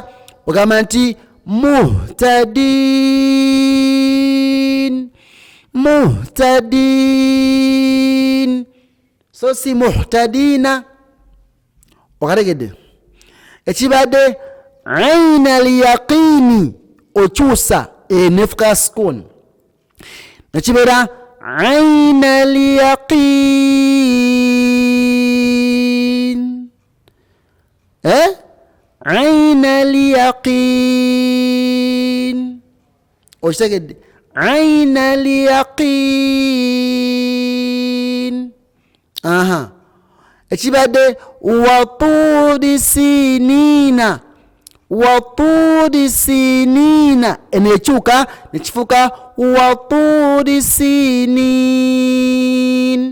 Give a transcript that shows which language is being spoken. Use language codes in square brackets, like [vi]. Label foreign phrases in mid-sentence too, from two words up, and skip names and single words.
[lg] Ogamba nti muhtadin, so si muhtadina. Okategedde? Ekibadde [ar] عين اليقين [lg] okyusa nefuka sukuuni nekibeera [ar] عين اليقين. عين اليقين. [lg] Okitegedde? [ar] عين اليقين. [lg] Ekibadde [ar] وطور سينينا. وطور سينينا [lg] enekyuka nekifuuka [ar] وطور سينين.